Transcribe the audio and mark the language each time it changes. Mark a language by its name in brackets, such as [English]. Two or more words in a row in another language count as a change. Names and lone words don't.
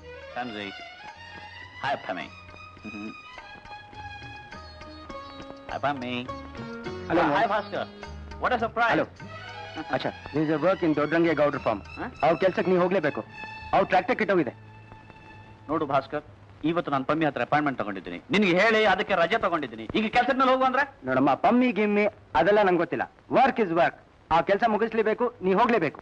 [English] Sanjay. Hi, Pammy. Hi, Pammy. Hello. Hi, Bhaskar. What a surprise. Hello. Achha this is work in Doddarange Gowdra farm. [Kannada] ಅವ್ರ ಕೆಲ್ಸಕ್ಕೆ ನೀವು ಹೋಗ್ಲೇಬೇಕು. ಅವ್ರ ಟ್ರ್ಯಾಕ್ಟರ್ ಕಿಟ್ಟೋಗಿದೆ. ನೋಡು ಭಾಸ್ಕರ್, ಇವತ್ತು ನಾನು ಪಮ್ಮಿ ಹತ್ರ ಅಪಾಯಿಂಟ್ಮೆಂಟ್ ತಗೊಂಡಿದ್ದೀನಿ. ನಿನ್ಗೆ ಹೇಳಿ ಅದಕ್ಕೆ ರಜೆ ತಗೊಂಡಿದ್ದೀನಿ. ಈಗ ಕೆಲ್ಸದ ಮೇಲೆ ಹೋಗು ಅಂದ್ರೆ ನೋಡಮ್ಮ, ಪಮ್ಮಿ ಗಿಮ್ಮಿ ಅದೆಲ್ಲ ನಂಗೆ ಗೊತ್ತಿಲ್ಲ. [English] work is work. [Kannada] ಆ ಕೆಲಸ ಮುಗಿಸ್ಲೇಬೇಕು, ನೀ ಹೋಗ್ಲೇಬೇಕು.